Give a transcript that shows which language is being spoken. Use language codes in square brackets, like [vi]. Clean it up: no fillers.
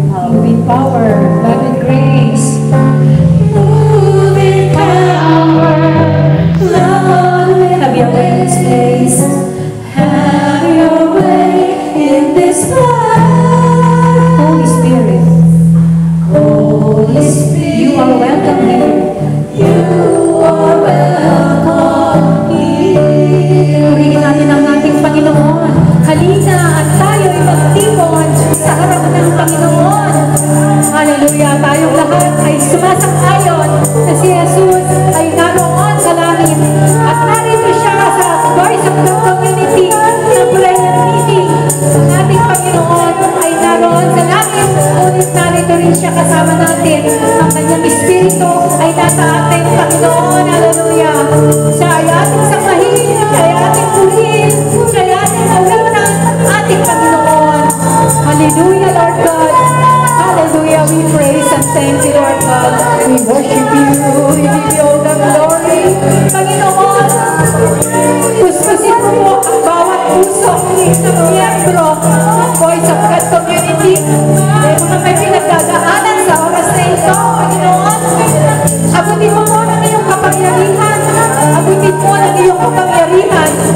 [en] Moving power, love and grace. Moving power, Lord, have your way in this place. Have your way in this place. Holy Spirit, Holy Spirit, you are welcome here. You are welcome here. [tl] Purihin natin ang ating Panginoon. Halina at tayo'y magtipon sa harap ng Panginoon. Hallelujah! Tayong lahat ay sumasang-ayon na si Jesus ay naroon sa langit. At narito siya sa Voice of the Community ng prayer meeting. Ang ating Panginoon ay naroon sa langit. Ngunit narito rin siya kasama natin. Ang kanyang Espiritu ay nasa ating Panginoon. Hallelujah! Siya ay ating samahin. Siya ay ating purihin. Siya ay ating awitan. Ating Panginoon. Hallelujah, Lord God. [en] Hallelujah. We praise and thank you, Lord God. We worship you. We give you all the [tl] Panginoon, kuskusin mo po ang bawat puso ng miyembro ng Voice of God Community. Mga may pinagdadaanan sa oras na ito, Panginoon. Abutin mo po ng iyong kapangyarihan. Abutin mo ng iyong kapangyarihan.